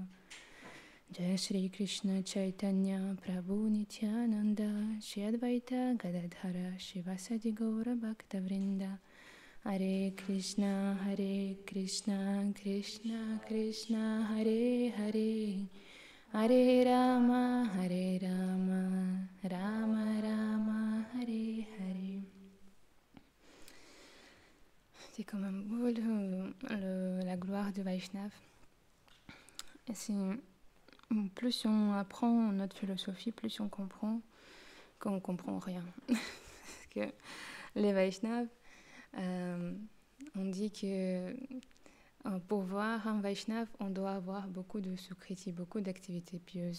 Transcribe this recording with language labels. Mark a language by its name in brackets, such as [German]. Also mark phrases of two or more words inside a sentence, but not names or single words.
[Sanskrit] Jai Shri Krishna Chaitanya Prabhu Nityananda Shri Advaita Gadadhara Shivasadi Gaura Bhakta Vrinda. Hare Krishna Krishna Krishna Hare Hare Hare Rama Rama Rama Hare Hare. [French] C'est quand même beau la gloire de Vaishnav. Plus on apprend notre philosophie, plus on comprend qu'on comprend rien. Parce que les Vaishnavas, on dit que pour voir un Vaishnav, on doit avoir beaucoup de sukriti, beaucoup d'activités pieuses.